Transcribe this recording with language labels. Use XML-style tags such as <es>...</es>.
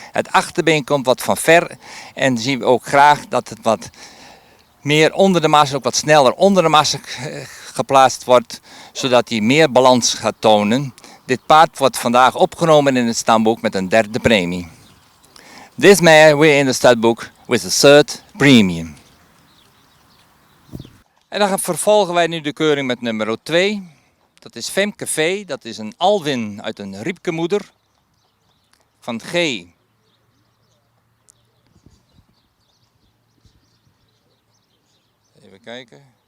<nl>Het achterbeen komt wat van ver en zien we ook graag dat het wat meer onder de massa, ook wat sneller onder de massa geplaatst wordt, zodat hij meer balans gaat tonen. Dit paard wordt vandaag opgenomen in het stamboek met een 3e premie.</nl> <en>This mare we're in the stud with the 3rd premium.</en> <nl>En dan vervolgen wij nu de keuring met nummer 2. Dat is Femke V. Dat is een Alwin uit een Riepkemoeder. Van G. Even kijken.</nl>